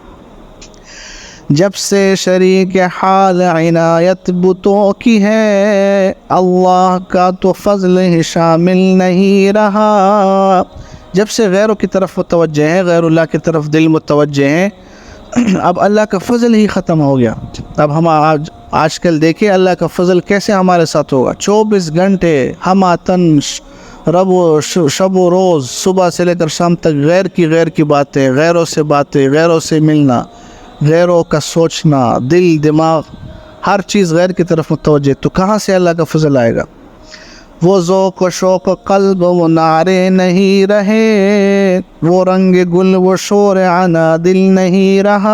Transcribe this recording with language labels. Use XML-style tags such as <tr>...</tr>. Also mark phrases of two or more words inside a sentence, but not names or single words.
<ur>جب سے شریک حال عنایت بتوں کی ہے، اللہ کا تو فضل ہی شامل نہیں رہا۔ جب سے غیروں کی طرف متوجہ ہیں، غیر اللہ کی طرف دل متوجہ ہیں، اب اللہ کا فضل ہی ختم ہو گیا۔ اب ہم آج کل دیکھیں اللہ کا فضل کیسے ہمارے ساتھ ہوگا۔ 24 گھنٹے ہم آتن شب و روز، صبح سے لے کر شام تک غیر کی باتیں، غیروں سے باتیں، غیروں سے ملنا، غیروں کا سوچنا، دل دماغ ہر چیز غیر کی طرف متوجہ، تو کہاں سے اللہ کا فضل آئے گا؟ وہ ذوق و شوق قلب وہ نعرے نہیں رہے، وہ رنگ گل وہ شور عنا دل نہیں رہا۔</ur>